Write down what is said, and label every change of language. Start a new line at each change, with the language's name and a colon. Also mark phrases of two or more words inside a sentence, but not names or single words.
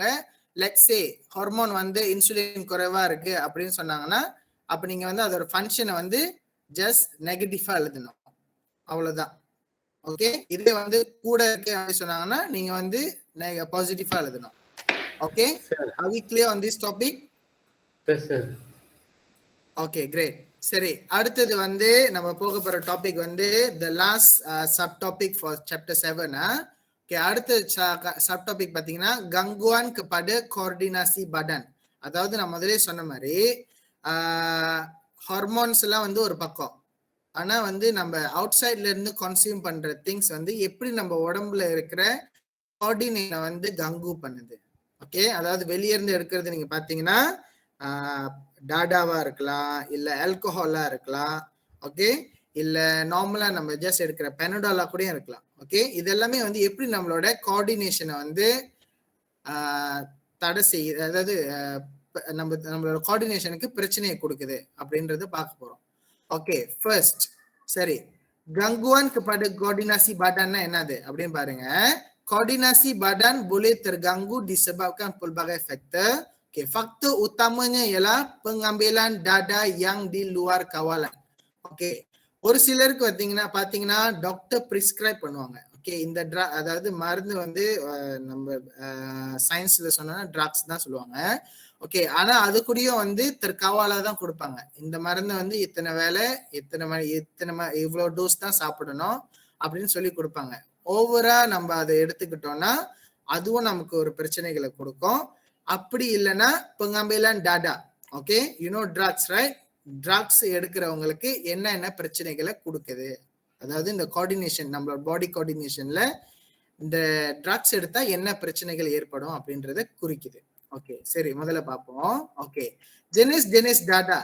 English: let's say hormone
Tamil: வந்து இன்சுலின் குறைவா இருக்கு அப்படின்னு சொன்னாங்கன்னா அப்ப நீங்க வந்து அதோட ஃபங்க்ஷனை வந்து ஜஸ்ட் நெகட்டிவா எழுதணும், அவ்வளவுதான். ஓகே, இதே வந்து கூட இருக்கு அப்படின்னு சொன்னாங்கன்னா நீங்க வந்து பாசிட்டிவா எழுதணும். ஓகே,
English: are we clear on this topic? Yes sir.
Tamil: ஓகே, கிரேட். சரி, அடுத்தது வந்து நம்ம போக போற டாபிக் வந்து
English: the last sub topic for chapter
Tamil: 7. ஓகே, அடுத்த சப் டாபிக் பாத்தீங்கன்னா
Malay: gangguan kepada koordinasi badan.
Tamil: அதாவது நான் முதலே சொன்ன மாதிரி ஹார்மோன்ஸ் எல்லாம் வந்து ஒரு பக்கம், ஆனா வந்து நம்ம அவுட் சைட்ல இருந்து கன்சியூம் பண்ற திங்ஸ் வந்து எப்படி நம்ம உடம்புல இருக்கிற கோஆர்டினேஷனை வந்து கங்கு பண்ணுது. ஓகே, அதாவது வெளியே இருந்து எடுக்கிறது நீங்க பாத்தீங்கன்னா டாடாவா இருக்கலாம், இல்ல ஆல்கஹாலா இருக்கலாம், ஓகே, இல்ல நார்மலா நம்ம ஜஸ்ட் எடுக்கிற பெனடாலா கூட இருக்கலாம். ஓகே, இது எல்லாமே வந்து எப்படி நம்மளோட கோஆர்டினேஷனை வந்து தடை செய்யுது, அதாவது நம்மளோட கோஆர்டினேஷனுக்கு பிரச்சனையை கொடுக்குது அப்படின்றத பார்க்க போறோம். ஓகே, ஃபர்ஸ்ட் சரி,
Malay: gangguan kepada koordinasi badannya
Tamil: என்னது அப்படின்னு பாருங்க.
Malay: Koordinasi badan boleh terganggu disebabkan pelbagai faktor. Okay, faktor utamanya ialah pengambilan dada yang di luar kawalan.
Tamil: Okay, ஒரு சிலருக்கு பாத்தீங்கன்னா
English: doctor prescribe
Tamil: பண்ணுவாங்க. ஓகே, இந்த அதாவது மருந்து வந்து நம்ம சயின்ஸ்ல சொன்னா ட்ரக்ஸ் தான் சொல்லுவாங்க. ஓகே, ஆனா அது கூடயும் வந்து தற்காவாலா தான் கொடுப்பாங்க. இந்த மருந்து வந்து இத்தனை வேலை இவ்வளவு டோஸ் தான் சாப்பிடணும் அப்படின்னு சொல்லி கொடுப்பாங்க. ஓவரா நம்ம அதை எடுத்துக்கிட்டோம்னா அதுவும் நமக்கு ஒரு பிரச்சனைகளை கொடுக்கும். அப்படி இல்லைன்னா
Malay: pengambilan dada.
English: okay, you know drugs right?
Tamil: ட்ரக்ஸ் எடுக்கிறவங்களுக்கு என்ன பிரச்சனைகளை கொடுக்குது, அதாவது இந்த கோஆர்டினேஷன், நம்மளோட
English: body coordination
Tamil: இந்த ட்ரக்ஸ் எடுத்தா என்ன பிரச்சனைகள் ஏற்படும் அப்படின்றத குறிக்குது. ஓகே, சரி, முதல்ல பார்ப்போம். ஓகே,
Malay: jenis dadah.